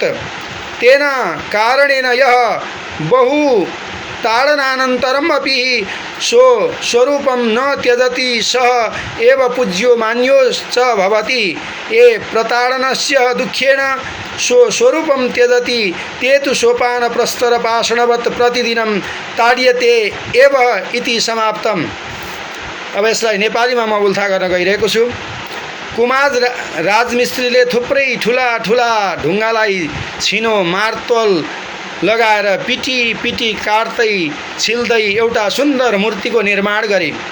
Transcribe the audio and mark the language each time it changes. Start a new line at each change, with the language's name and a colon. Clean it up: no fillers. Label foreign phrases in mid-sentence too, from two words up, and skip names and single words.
Sanskrit: तेन कारणेन यः बहु ताडनानन्तरम् अपि स्वरूपं न त्यजति सः एव पूज्यो मान्यो च भवति। ये प्रताडनस्य दुःखेन स्वरूपं त्यजति ते तु सोपानप्रस्तरपाषाणवत् प्रतिदिनं ताड्यते एव इति समाप्तम्।
Nepali: अब यसलाई नेपालीमा म उल्था गर्न गइरहेको छु। कुमार राजमिस्त्रीले थुप्रै ठुला ठुला ढुङ्गालाई छिनो मार्तोल लगाएर पिटी पिटी काट्दै छिल्दै एउटा सुन्दर मूर्तिको निर्माण गरे।